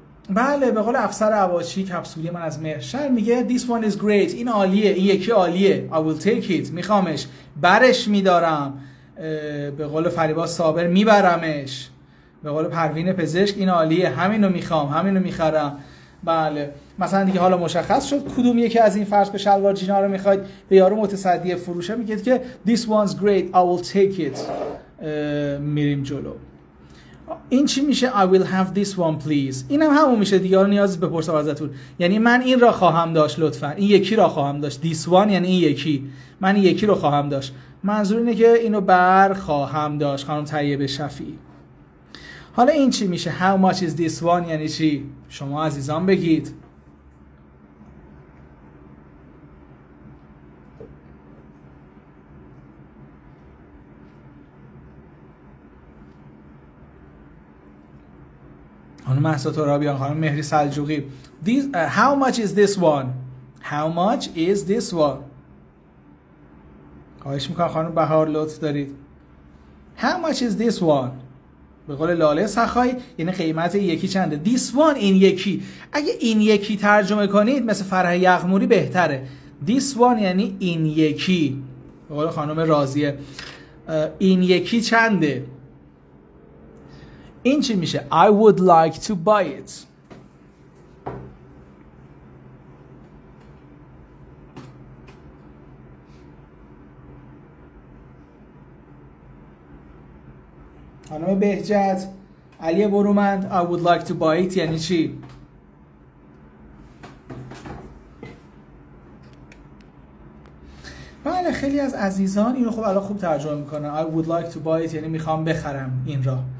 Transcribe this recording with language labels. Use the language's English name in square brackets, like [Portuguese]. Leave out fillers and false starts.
[Persian] بله به قول افسر عواچی کپسولی من از مهرشهر میگه [English] this one is great، [Persian] این عالیه، این یکی عالیه، [English] I will take it، [Persian] میخوامش، برش میدارم، به قول فریبا صابر میبرمش، به قول پروین پزشک این عالیه، همینو میخوام، همینو میخرم. بله مثلا دیگه حالا مشخص شد کدوم یکی از این فرض به شلوار جینا رو میخواید. به یارو متصدی فروشه میگید که [English] this one's great I will take it، [Persian] میریم جلو. این چی میشه؟ [English] I will have this one please. [Persian] اینم همون میشه دیگه، حالا نیاز بپرسم ازتون، یعنی من این را خواهم داشت لطفا، این یکی را خواهم داشت. this one یعنی این یکی، من این یکی رو خواهم داشت. منظور اینه که اینو بر خواهم داشت. خانم طیبه شفیعی. حالا این چی میشه؟ [English] how much is this one [Persian] یعنی چی؟ شما عزیزان بگید. خانم مهسا ترابیان، خانم مهری سلجوقی. [English] How much is this one؟ How much is this one؟ [Persian] خواهش میکنم خانم بهار لطف دارید. [English] How much is this one؟ [Persian] به قول لاله سخایی یعنی قیمت یکی چنده. This one این یکی. اگه این یکی ترجمه کنید مثل فرح یغموری بهتره. This one یعنی این یکی. به قول خانم راضیه این یکی چنده؟ این چی میشه؟ [English] I would like to buy it. [Persian] خانم بهجت، علی برومند [English] I would like to buy it [Persian] یعنی چی؟ بله خیلی از عزیزان اینو خب الان خوب ترجمه میکنن. [English] I would like to buy it [Persian] یعنی میخوام بخرم این را.